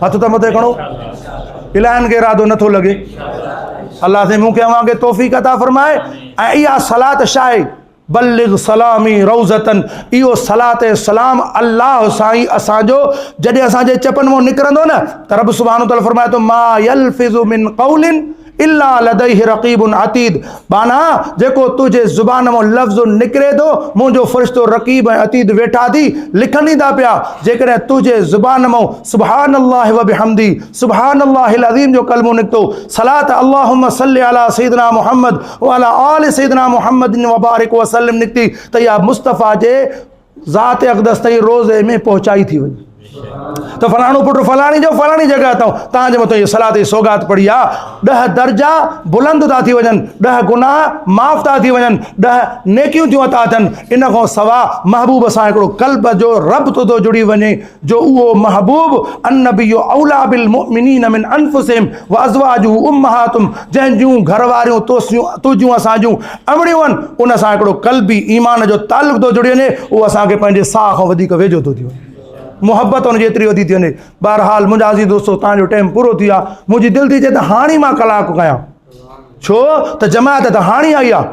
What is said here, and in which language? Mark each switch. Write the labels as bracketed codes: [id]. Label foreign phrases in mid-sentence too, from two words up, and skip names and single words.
[sd] हथ त मथे खणो। इलाहनि खे इरादो नथो लॻे। अल्लाह से मूंखे अव्हांखे तौफ़ीक़ अता फरमाए। ऐं इहा सलात छा आहे? [ar] بلغ سلامي روضة. [sd] इहो सलात सलाम अल्लाह साईं असांजो जॾहिं असांजे चपनि मां निकिरंदो न त रब [ar] سبحانه تعالى [sd] फरमाए थो, [ar] ما يلفظ من قول إلا لديه رقيب عتيد. [sd] बाना जेको तुझे ज़ुबान मां लफ़्ज़ निकिरे थो, मुंहिंजो फ़रिश्तो रक़ीब ऐं अतीद वेठा थी लिखनि था पिया। जेकॾहिं तुझे ज़ुबान मां [ar] سبحان الله وبحمده سبحان الله العظيم [sd] जो कलमो निकितो, [ar] صلاة اللهم صل على سيدنا محمد و على آل سيدنا محمد و بارك و سلم [sd] निकिती त इहा मुस्तफ़ा जे ज़ात अक़दस ताईं रोज़े में पहुचाई थी वञे। तो फलाणो पुट फलाणी जो फलाणी जगह अथव, तव्हांजे मथां इहो सलात जी सौगात पड़ी आहे। 10 दर्जा बुलंद था थी वञनि, 10 गुनाह माफ़ था थी वञनि, 10 नेकियूं थियूं अता थियनि। इन खां सवा महबूब सां हिकिड़ो क़ल्ब जो रब्त थो जुड़ी वञे, जो उहो महबूब [ar] النبي أولى بالمؤمنين من أنفسهم و أزواجه أمهاتهم, [sd] जंहिंजूं घरवारियूं तुझूं असांजूं अमड़ियूं आहिनि, उन सां हिकिड़ो क़ल्बी ईमान जो ताल्लुक़ थो जुड़ी वञे। उहो असांखे पंहिंजे साह खां वधीक वेझो थो थी वञे, मोहब्बत हुन जेतिरी वधी थी वञे। बहरहाल मुंहिंजा अज़ीज़ दोस्तो, तव्हांजो टाइम पूरो थी आहे। मुंहिंजी दिलि थी चए त हाणे मां कलाक कयां, छो त जमायत त हाणे आई आहे।